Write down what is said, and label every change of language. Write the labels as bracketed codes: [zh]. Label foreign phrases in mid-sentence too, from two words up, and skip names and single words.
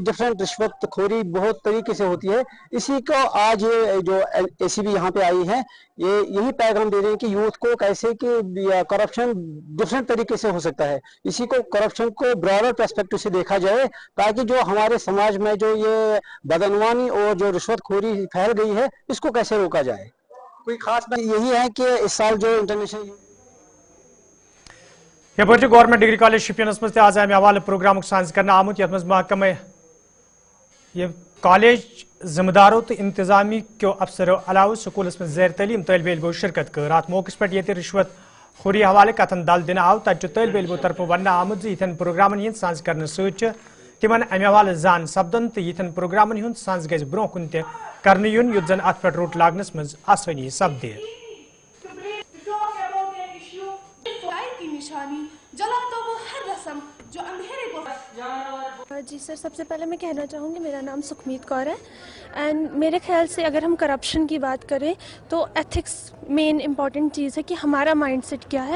[hi] डिफरेंट रिश्वतखोरी बहुत तरीके से होती है, इसी को आज ये जो एसीबी यहाँ पे आई है ये यही पैगाम दे रहे हैं कि यूथ को कैसे कि करप्शन डिफरेंट तरीके से हो सकता है, इसी को करप्शन को [en] broader perspective [hi] से देखा जाए ताकि जो हमारे समाज में जो ये बदनवानी और जो रिश्वतखोरी फैल गई है इसको कैसे रोका जाए। कोई खास बात यही है कि इस साल जो इंटरनेशनल [ks] यपर गवर्नमेंट डिग्री कॉलेज शिपियनस मज आज अमे हवाले प्रोग्राम साज कर आमुत यथ महकमे कॉलेज जिम्मेदारों तो इंतजामी क्यों अफसरों अलावा स्कूलस में ज़ैर तलीम तलब इलमो शिरकत कर। अत मौके पे ये रिश्वत खोरी हवाले कथन दल दिन आव तत तलब इलमो तरफ वन आमुत यथन प्रोग्रामन हंद साज कर तिमन अमे हवाले जान सपदन तो यथन प्रोग्रामन हंद साज गज ब्रो कुन कर यून युत जन अत पे रोट लागनस मज आसानी सपदे। [hi] जी सर, सबसे पहले मैं कहना चाहूँगी मेरा नाम सुखमीत कौर है एंड मेरे ख्याल से अगर हम करप्शन की बात करें तो एथिक्स [en] main important [hi] चीज़ है कि हमारा माइंडसेट क्या है।